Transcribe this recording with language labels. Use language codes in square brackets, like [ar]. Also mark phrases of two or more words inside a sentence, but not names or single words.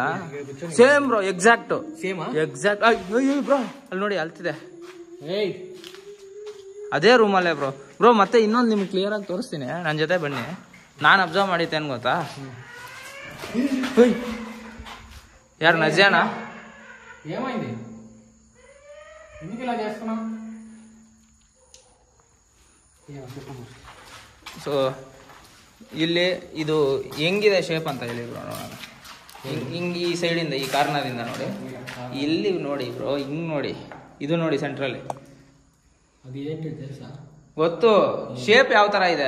[kn] ಸೇಮ್ ಬ್ರೋ, ಎಕ್ಸಾಕ್ಟ್ ಅಯ್ಯೋ ಬ್ರೋ, ಅಲ್ಲಿ ನೋಡಿ ಅಲ್ತಿದೆ. ಏಯ್, ಅದೇ ರೂಮಲ್ಲೇ ಬ್ರೋ. ಮತ್ತೆ ಇನ್ನೊಂದು ನಿಮ್ಗೆ ಕ್ಲಿಯರ್ ಆಗಿ ತೋರಿಸ್ತೀನಿ, ನನ್ನ ಜೊತೆ ಬನ್ನಿ. ನಾನು ಅಬ್ಸರ್ವ್ ಮಾಡಿದ್ದೇನು ಗೊತ್ತಾ? ಯಾರು, ನಜ್ಯಾನಾ? [te] ఏమైంది? ఎందుకు ఇలా చేస్తున్నావు? [kn] ಸೊ ಇಲ್ಲಿ ಇದು ಹೆಂಗಿದೆ ಶೇಪ್ ಅಂತ ಹೇಳಿ ಬ್ರೋ ನೋಡೋಣ. ಹಿಂಗೆ ಈ ಸೈಡಿಂದ, ಈ ಕಾರ್ನರಿಂದ ನೋಡಿ, ಇಲ್ಲಿ ನೋಡಿ ಬ್ರೋ, ಹಿಂಗೆ ನೋಡಿ, ಇದು ನೋಡಿ ಸೆಂಟ್ರಲ್ಲಿ. ಗೊತ್ತು ಶೇಪ್ ಯಾವ ಥರ ಇದೆ?